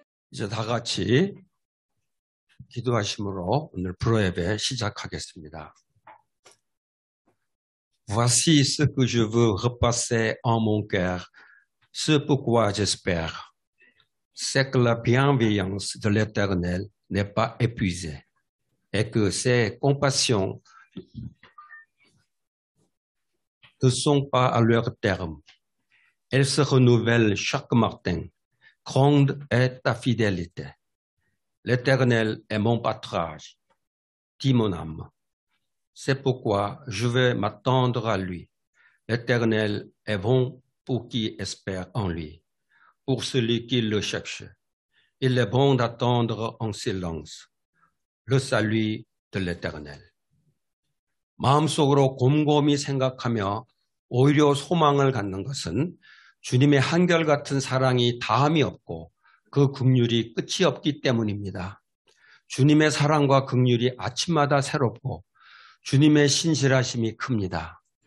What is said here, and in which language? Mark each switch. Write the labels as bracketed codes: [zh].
[ko] 이제 다 같이 기도하심으로 오늘 프로예배 시작하겠습니다. [fr] Voici ce que je veux repasser en mon cœur, ce pourquoi j'espère, c'est que la bienveillance de l'Éternel n'est pas épuisée et que ses compassions ne sont pas à leur terme. Elles se renouvellent chaque matin. Grande est ta fidélité. L'Éternel est mon pâturage, dit mon âme. C'est pourquoi je vais m'attendre à lui. L'Éternel est bon pour qui espère en lui, pour celui qui le cherche. Il est bon d'attendre en silence le salut de l'Éternel. [ko] 마음속으로 곰곰이 생각하며 오히려 소망을 갖는 것은 주님의 한결같은 사랑이 다함이 없고 그 긍휼이 끝이 없기 때문입니다. 주님의 사랑과 긍휼이 아침마다 새롭고 주님의 신실하심이 큽니다.